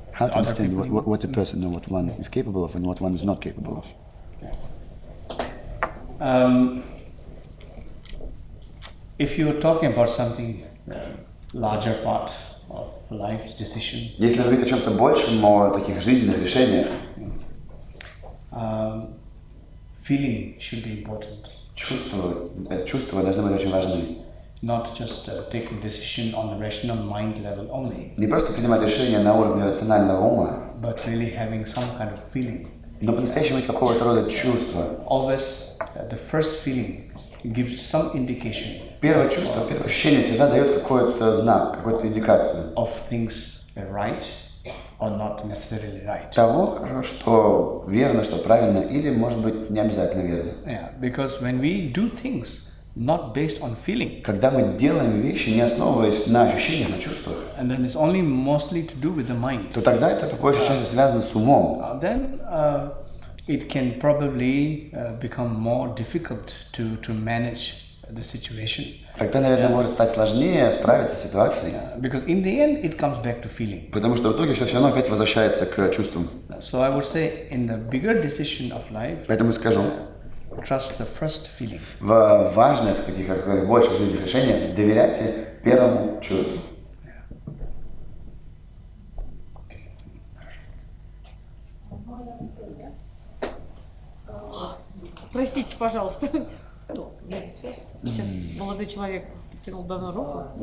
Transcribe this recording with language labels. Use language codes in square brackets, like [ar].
[en] How to understand what a person or what one is capable of and what one is not capable of. If you're talking about something larger part of life's decision. [ru] Если говорить о чем-то большем, о таких жизненных решениях, [en] feeling should be important. [ru] Чувства должны быть очень важны. [en] Not just taking decision on the rational mind level only. [ru] Не просто принимать решения на уровне рационального ума, [en] but really having some kind of feeling. [ru] Но по-настоящему иметь какого-то рода чувство. [en] Always the first feeling gives some indication. [ru] Первое чувство, первое ощущение всегда дает какой-то знак, какую-то индикацию. [en] Of things right or not necessarily right. [ru] Того, что верно, что правильно, или, может быть, не обязательно верно. [en] Yeah, because when we do things not based on feeling. [ru] Когда мы делаем вещи, не основываясь на ощущениях, на чувствах, [en] and then it's only mostly to do with the mind. [ru] То тогда это по большей части связано с умом. [en] Then it can probably become more difficult to manage the situation. [ru] Тогда, наверное, может стать сложнее справиться с ситуацией. [en] Because in the end it comes back to feeling. [ru] Потому что в итоге все равно опять возвращается к чувствам. [en] So I would say in the bigger decision of life. [ru] Поэтому скажу. [en] Trust the first feeling. [ru] В важных, таких, как сказать, больших жизненных решениях доверяйте первому чувству. Простите, пожалуйста. Сейчас молодой человек протянул давно руку.